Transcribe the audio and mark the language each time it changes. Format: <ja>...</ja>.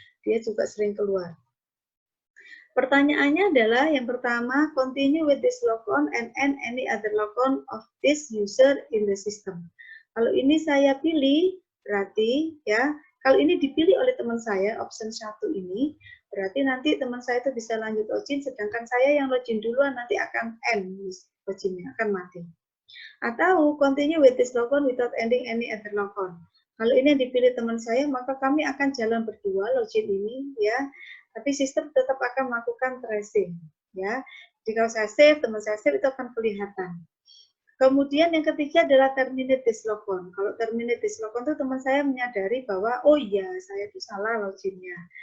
<id>Dia juga sering keluar. Pertanyaannya adalah yang pertama,</id> <en>continue with this logon and end any other logon of this user in the system.</en> <id>Kalau ini saya pilih, berarti ya, kalau ini dipilih oleh teman saya, option 1 ini, berarti nanti teman saya itu bisa lanjut login, sedangkan saya yang login duluan nanti akan end loginnya, akan mati.</id> <en>Atau continue with this logon without ending any other logon.</en> <id>Kalau ini yang dipilih teman saya, maka kami akan jalan berdua login ini ya. Tapi sistem tetap akan melakukan tracing ya. Jadi kalau saya save, teman saya save itu akan kelihatan. Kemudian yang ketiga adalah</id> <en>terminate this logon.</en> <id>Kalau terminate this logon itu teman saya menyadari bahwa oh iya saya itu salah loginnya.</id>